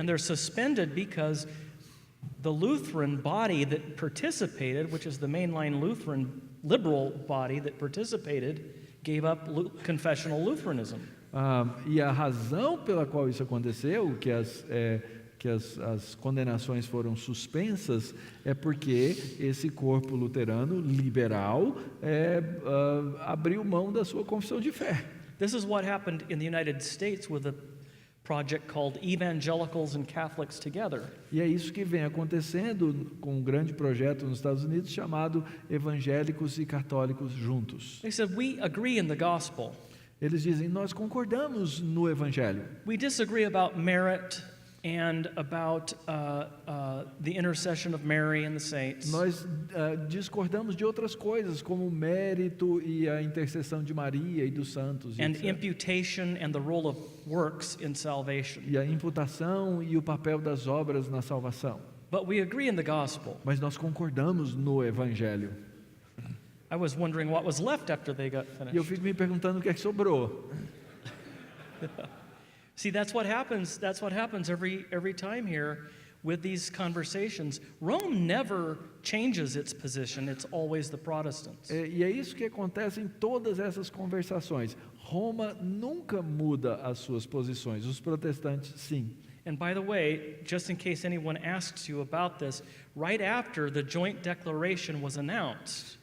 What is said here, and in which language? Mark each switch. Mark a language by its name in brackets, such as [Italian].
[English] And they're suspended because the Lutheran body that participated, which is the mainline Lutheran liberal body that participated, gave up confessional Lutheranism. [Portuguese] E a razão pela qual isso aconteceu, que as condenações foram suspensas, é porque esse corpo luterano liberal abriu mão da sua confissão de fé. [English] This is what happened in the United States with a project called Evangelicals and Catholics Together. [Portuguese] E é isso que vem acontecendo com um grande projeto nos Estados Unidos chamado Evangélicos e Católicos Juntos. [English] They said, we agree in the gospel. [Portuguese] Eles dizem, nós concordamos no Evangelho. [English] We disagree about merit and about the intercession of Mary and the saints. [Portuguese] Nós discordamos de outras coisas, como o mérito e a intercessão de Maria e dos santos. [English] And etc. imputation and the role of works in salvation. [Portuguese] E a imputação e o papel das obras na salvação. [English] But we agree in the gospel. [Portuguese] Mas nós concordamos no Evangelho. [English] I was wondering what was left after they got [Portuguese] E eu [English] finished. [Portuguese] fico me perguntando o que é que sobrou. [English] See, that's what happens. That's what happens every time here with these conversations. Rome never changes its position. It's always the Protestants. [Portuguese] E é isso que acontece em todas essas conversações. Roma nunca muda as suas posições, os protestantes sim. [English] And by the way, just in case anyone asks you about this, right after the joint declaration was announced,